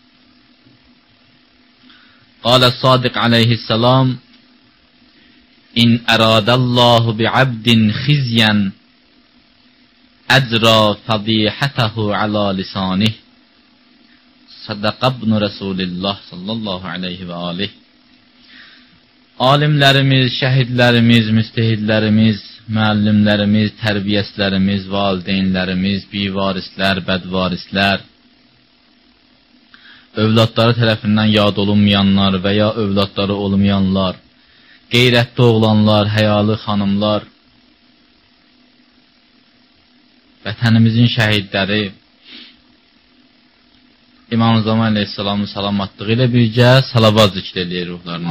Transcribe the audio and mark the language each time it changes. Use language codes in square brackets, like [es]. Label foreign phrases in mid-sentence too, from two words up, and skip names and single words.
[ar] قال الصادق عليه السلام إن أراد الله بعبد خزيا أجرى فضيحته على لسانه. صدق ابن رسول الله صلى الله عليه و عليه. [az] Alimlərimiz, şəhidlərimiz, müstehidlərimiz, müəllimlərimiz, tərbiyəçilərimiz, valideynlərimiz, bivarislər, bədvarislər, övladları tərəfindən yad olunmayanlar və ya övladları olmayanlar, qeyrətli oğlanlar, həyalı xanımlar, vətənimizin şəhidləri, İmam Zaman Aleyhisselamın salamatlığı ilə birgə salavat zikr eləyir ruhlarına.